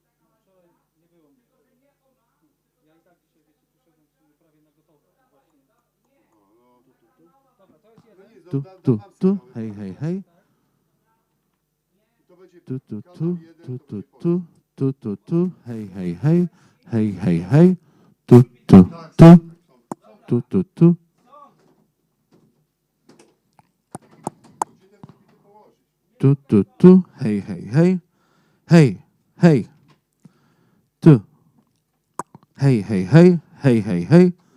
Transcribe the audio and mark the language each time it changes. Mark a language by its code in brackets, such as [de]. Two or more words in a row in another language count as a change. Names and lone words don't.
[pl] Wczoraj nie było mnie. Ja i tak dzisiaj, wiecie, przyszedłem w sumie prawie na gotowe. Właśnie. O, no, tu. Dobra, to jest No jeden. nie, Tu. dam sygnały, Hej, tak? hej, hej. I to będzie Tu. kanał 1, to będzie polski. Tu. Hej, hej, hej. Hej, hej, hej. Tu. Tak, są. Tu. Gdzie ten pulpity położyć? Tu. Hej, hej, hej. Hej, hej. Tu. Hej, hej, hej. Hej, hej, hej.